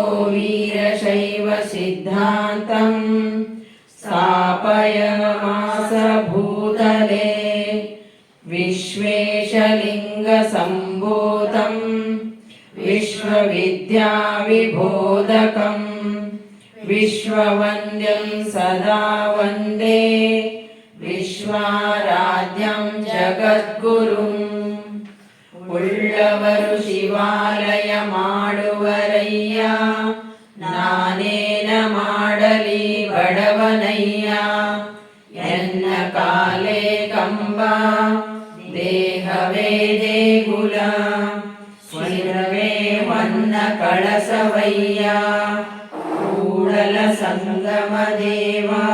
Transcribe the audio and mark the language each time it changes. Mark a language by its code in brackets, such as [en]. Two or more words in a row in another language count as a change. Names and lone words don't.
[sa] वीरशैवसिद्धान्तं स्थापयमास भूतले विश्वेशलिङ्गसम्भूतं विश्वविद्याविबोधकं विश्ववन्द्यं सदा वन्दे विश्वाराध्यं जगद्गुरुम्। [kn] ಉಳ್ಳವರು ಶಿವಾಲಯ ಮಾಡುವರಯ್ಯ ನಾನೇನ ಮಾಡಲಿ ಬಡವನಯ್ಯ ಎನ್ನ ಕಾಲೇ ಕಂಬ ದೇಹವೇ ದೇಗುಲ ಸ್ವರವೇ ಹೊನ್ನ ಕಳಸವಯ್ಯ ಕೂಡಲ ಸಂಗಮ ದೇವ